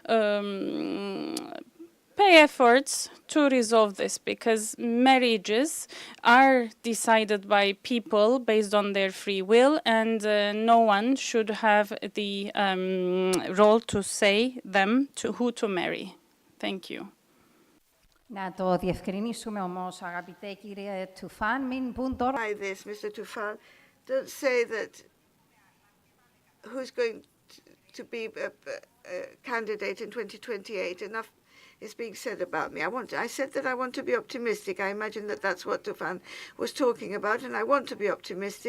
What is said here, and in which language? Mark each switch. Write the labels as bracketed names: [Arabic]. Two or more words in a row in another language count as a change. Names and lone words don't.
[English] pay efforts to resolve this, because marriages are decided by people based on their free will, and no one should have the role to say them to who to marry. Thank you. [Greek] Να το διευκρινίσουμε όμως, αγαπητέ κύριε Tufan, μην πούν τώρα... [English] By this, Mr. Tufan, don't say that who's going to be a candidate in 2028. Enough is being said about me. I said that I want to be optimistic. I imagine that that's what Tufan was talking about, and I want to be optimistic.